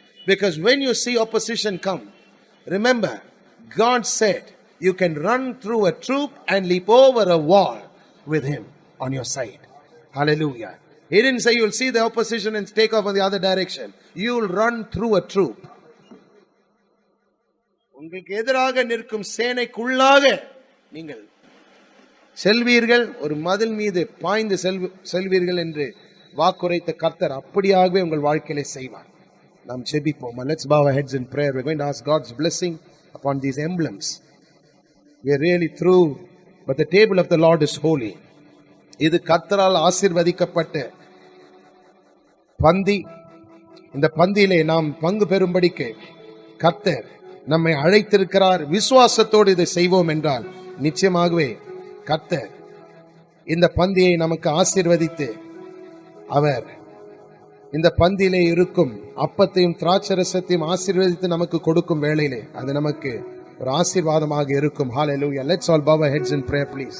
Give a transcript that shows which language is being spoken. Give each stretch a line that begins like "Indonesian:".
English: Because when you see opposition come, remember, God said you can run through a troop and leap over a wall with Him on your side. Hallelujah. He didn't say you'll see the opposition and take off in the other direction. You'll run through a troop.
Tamil: உங்களுக்கு எதிராக நிற்கும் சேனைக்குள்ளாக நீங்கள் செல்வீர்கள், ஒரு மதில் மீது பாய்ந்து செல்வீர்கள் என்று வாக்குரைத்த கர்த்தர் அப்படியாகவே உங்கள் வாழ்க்கையிலே செய்வார். நாம் ஜெபிப்போம்.
English: Let's bow our heads in prayer. We're going to ask God's blessing upon these emblems. We are really through, but the table of the Lord is holy.
Tamil: இது கர்த்தரால் ஆசீர்வதிக்கப்பட்ட பந்தி. இந்த பந்தியிலே நாம் பங்கு பெறும்படிக்கு கர்த்தர் நம்மை அழைத்திருக்கிறார். விசுவாசத்தோடு இதை செய்வோம் என்றால் நிச்சயமாகவே கர்த்தர் இந்த பந்தியை நமக்கு ஆசீர்வதித்து அவர் இந்த பந்தியிலே இருக்கும் அப்பத்தையும் திராட்சரசத்தையும் ஆசீர்வதித்து நமக்கு கொடுக்கும் வேளையிலே அது நமக்கு ஒரு ஆசீர்வாதமாக இருக்கும்.
English: Hallelujah. Let's all bow our heads in prayer, please.